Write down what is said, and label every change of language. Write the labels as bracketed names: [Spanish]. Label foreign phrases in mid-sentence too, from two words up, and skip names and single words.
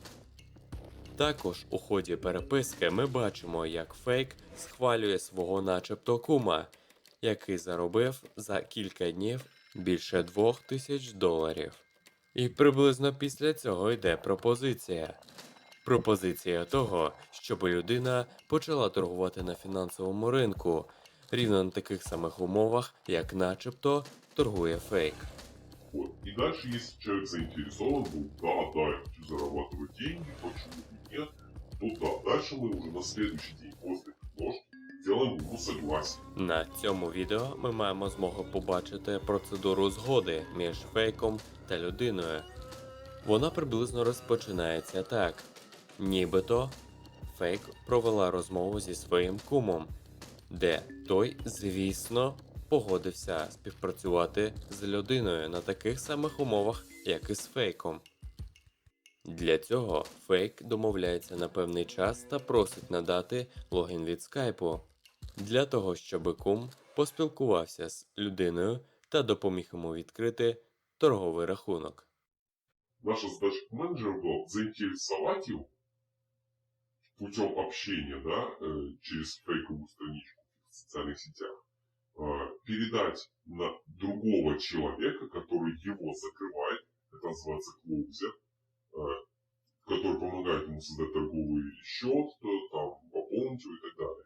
[Ukrainian] Також у ході переписки ми бачимо, як Фейк схвалює свого начебто кума, який заробив за кілька днів більше 2000 доларів. І приблизно після цього йде пропозиція. Пропозиція того, щоб людина почала торгувати на фінансовому ринку, рівно на таких самих умовах, як начебто торгує Фейк. Вот. [Russian] И дальше, если человек заинтересован был, да, я хочу зарабатывать деньги, почему бы нет, то да, дальше мы уже на следующий день после предложки делаем ему согласие. [Ukrainian] На цьому відео ми маємо змогу побачити процедуру згоди між Фейком та людиною. Вона приблизно розпочинається так. Нібито Фейк провела розмову зі своїм кумом, де той, звісно, погодився співпрацювати з людиною на таких самих умовах, як і з Фейком. Для цього Фейк домовляється на певний час та просить надати логін від скайпу, для того, щоб кум поспілкувався з людиною та допоміг йому відкрити торговий рахунок. [Russian] Наша задача как менеджера была заинтересовать его путем общения, да, через фейковую страничку в социальных сетях, передать на другого человека, который его закрывает, это называется клоузер, который помогает ему создать торговый счет, там, пополнить его и так далее.